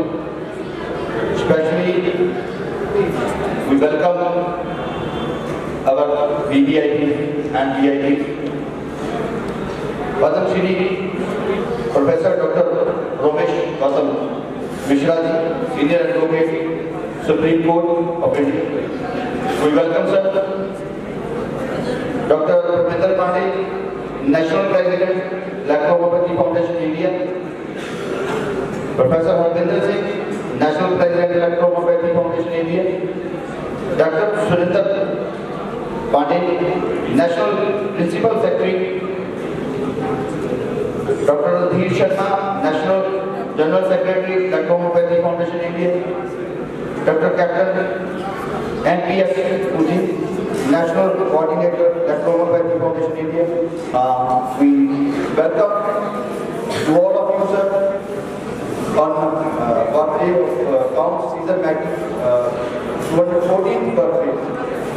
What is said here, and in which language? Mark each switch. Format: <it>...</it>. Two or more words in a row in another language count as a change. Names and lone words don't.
<en>Especially we welcome our VVIP and VIP. Padam Shri Professor Dr. Romesh Gautam Mishra ji, Senior Advocate, Supreme Court of India. We welcome sir. Dr. Pramendra Pandey, National President, Electropathy Foundation India. Professor Harvinder Singh, National President, Electropathy Foundation India. Dr. Surinder Pandey, National Principal Secretary. Dr. Ranjit Sharma, National General Secretary, Electropathy Foundation India. Dr. Captain NPS Puji, National Coordinator, Electropathy Foundation India. We welcome to all of you, sir, on birthday of Count Caesar Mackey, 214th birthday.</en>